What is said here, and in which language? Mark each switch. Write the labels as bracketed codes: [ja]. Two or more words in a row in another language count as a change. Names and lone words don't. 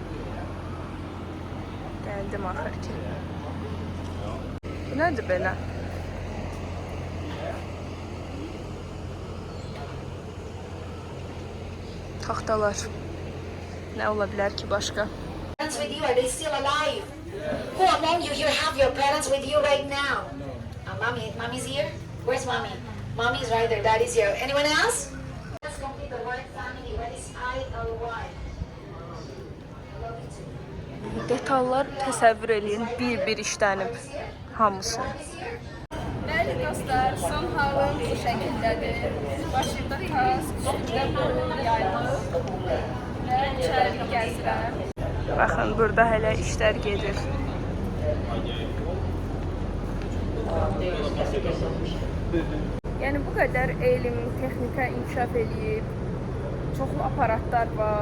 [az] Gəldim axır ki. Bu nədir belə? Taxtalar. Nə ola bilər ki başqa? [en] With you, are they still alive? Who among you here have your parents with you right now? Mommy's here? Where's mommy? Mommy's right there, daddy's here. Anyone else? Let's complete the right family. What is I or Y? [az] detallar təsəvvür eləyin, bir-bir işlənib hamısı. Bəli dostlar, son halım bu şəkildədir. Başımda tas, üstümdə bu yaylı və içəri gəzirəm. Baxın, burada hələ işlər gedir. Yəni bu qədər elm, texnika inkişaf eləyib, çoxlu aparatlar var.